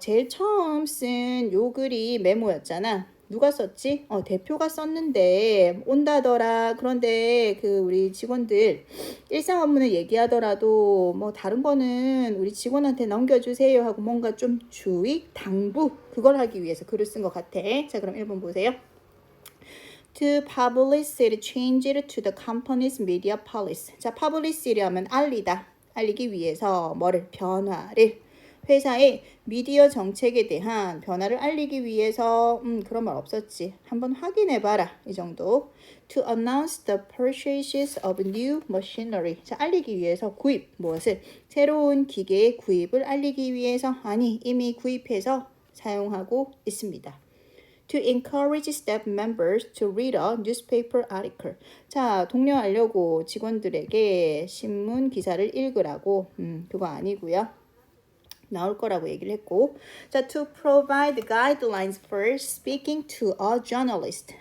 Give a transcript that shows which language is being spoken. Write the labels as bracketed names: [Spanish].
[Korean] 제일 처음 쓴 요 글이 메모였잖아. 누가 썼지? 대표가 썼는데 온다더라. 그런데 그 우리 직원들 일상 업무는 얘기하더라도 뭐 다른 거는 우리 직원한테 넘겨주세요 하고 뭔가 좀 주의, 당부 그걸 하기 위해서 글을 쓴 것 같아. 자, 그럼 1번 보세요. [English] To publicly change it to the company's media policy. [Korean] 자, publicly 하면 알리기 위해서 변화를 회사의 미디어 정책에 대한 변화를 알리기 위해서 그런 말 없었지. 한번 확인해봐라. 이 정도. [English] To announce the purchases of new machinery. [Korean] 자, 알리기 위해서 무엇을? 새로운 기계의 구입을 알리기 위해서 이미 구입해서 사용하고 있습니다. [English] To encourage staff members to read a newspaper article. [Korean] 자, 독려하려고 직원들에게 신문 기사를 읽으라고. 그거 아니고요. 나올 거라고 얘기를 했고. [English] 자, to provide guidelines for speaking to a journalist.